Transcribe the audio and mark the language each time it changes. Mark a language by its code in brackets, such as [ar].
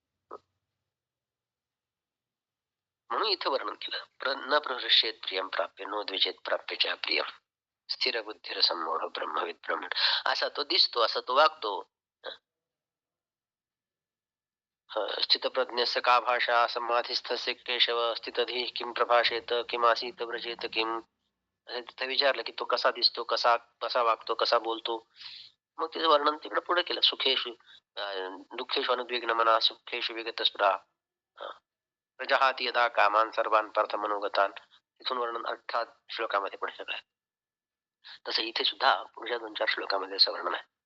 [mr] म्हणून इथं वर्णन केलं [sa] न प्रहृष्येत प्रियम प्राप्य नो द्विजेत प्राप्य च प्रियम स्थिर बुद्धिर संमोह ब्रह्मविद ब्रह्मण. [mr] असा तो दिसतो, असा तो वागतो. [sa] स्थितप्रज्ञस्य का भाषा समाधिस्थस्य केशव स्थितधी किम प्रभाषेत किमासीत व्रजेत किम. [mr] तिथे विचारलं की तो कसा दिसतो, कसा कसा वागतो, कसा बोलतो. मग तिचं वर्णन तिकडे पुढे केलं. [sa] सुखेषु दुःखेषु अनुद्विग्न मना सुखेषु विगत स्पृहा प्रजहाती यदा कामान सर्वान पार्थ मनोगतान. [mr] तिथून वर्णन 18 श्लोकामध्ये पुढे सगळं. तसं इथे सुद्धा पुढच्या 2-4 श्लोकामध्ये असं वर्णन आहे.